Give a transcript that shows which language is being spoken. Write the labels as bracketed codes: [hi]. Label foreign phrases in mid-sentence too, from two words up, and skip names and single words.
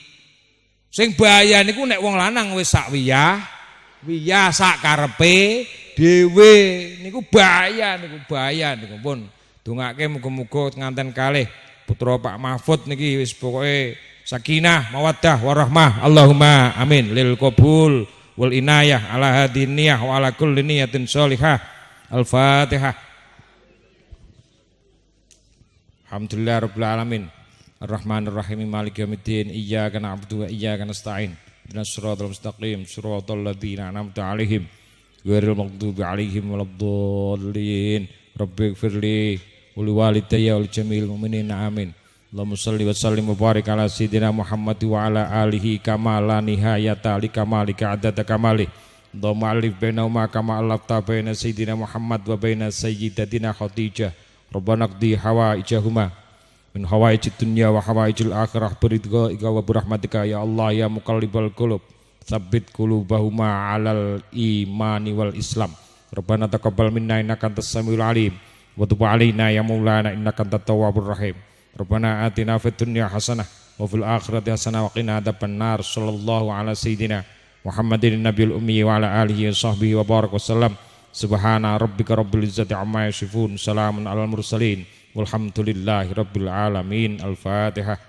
[jv] Sing bahaya niku nek wong lanang wis sak wiyah sak karepe dhewe niku bahaya niku pun. Dongake muga-muga nganten kalih putra Pak Mahfud niki wis pokoke [ar] سكينة مودة ورحمة اللهم آمين للقبول والعناية على هذه النية وعلى كل نية صالحة. Al-Fatihah. الحمد لله رب العالمين الرحمن الرحيم مالك يوم الدين إياك نعبد وإياك نستعين اهدنا الصراط المستقيم صراط الذين أنعمت عليهم غير المغضوب عليهم ولا الضالين رب اغفر لي ولوالدي ولجميع المؤمنين آمين. اللهم صل وسلم وبارك على سيدنا محمد وعلى آله كما لا نهاية لكمالك عدد كماله. اللهم ألف بينهما كما ألفت بين سيدنا محمد وبين سيدتنا خديجة. ربنا اقض حوائجهما من حوائج الدنيا وحوائج الآخرة برضاك وبرحمتك يا الله يا مقلب القلوب ثبت قلوبهما على الإيمان والإسلام. ربنا تقبل منا إنك أنت السميع العليم وتب علينا يا مولانا إنك أنت التواب الرحيم. ربنا آتنا في الدنيا حسنة وفي الآخرة حسنة وقنا عذاب النار. صلى الله على سيدنا محمد النبي الأمي وعلى آله وصحبه وبارك وسلم. سبحان ربك رب العزة عما يصفون سلام على المرسلين والحمد لله رب العالمين.